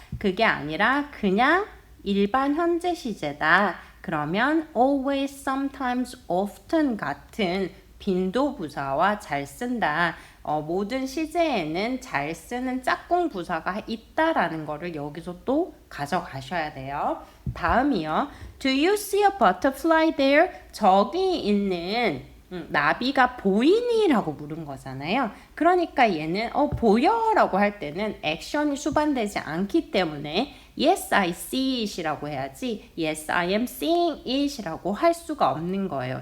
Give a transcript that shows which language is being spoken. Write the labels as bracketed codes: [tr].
[ko] 그게 아니라 그냥 일반 현재 시제다. 그러면 always, sometimes, often 같은 빈도 부사와 잘 쓴다. 모든 시제에는 잘 쓰는 짝꿍 부사가 있다라는 거를 여기서 또 가져가셔야 돼요. 다음이요. [en] Do you see a butterfly there? [ko] 저기 있는 나비가 보이니? 라고 물은 거잖아요. 그러니까 얘는 보여 라고 할 때는 액션이 수반되지 않기 때문에 [en] Yes, I see it [ko] 이라고 해야지 [en] Yes, I am seeing it [ko] 이라고 할 수가 없는 거예요.